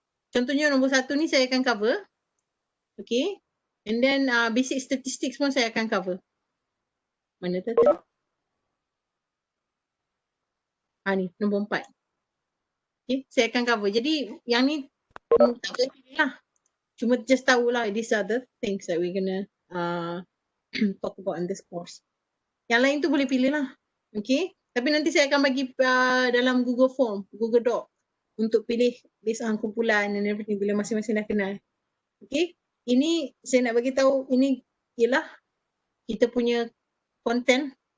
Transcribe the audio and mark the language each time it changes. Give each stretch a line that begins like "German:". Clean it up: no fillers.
Malay: Contohnya nombor 1 ni saya akan cover. Okay.
English: And then basic statistics
Malay: pun saya akan cover. Mana tu? Ni nombor 4. Okay, saya akan cover. Jadi yang ni tak boleh pilih lah. Cuma just tahulah
English: these are the things that we're gonna talk about in this course.
Malay: Yang lain tu boleh pilih lah. Okay. Tapi nanti saya akan bagi dalam Google Form, Google Doc untuk pilih
English: based on
Malay: kumpulan
English: and everything
Malay: bila masing-masing dah kenal. Okay. Ini saya nak bagi tahu, ini ialah kita punya content.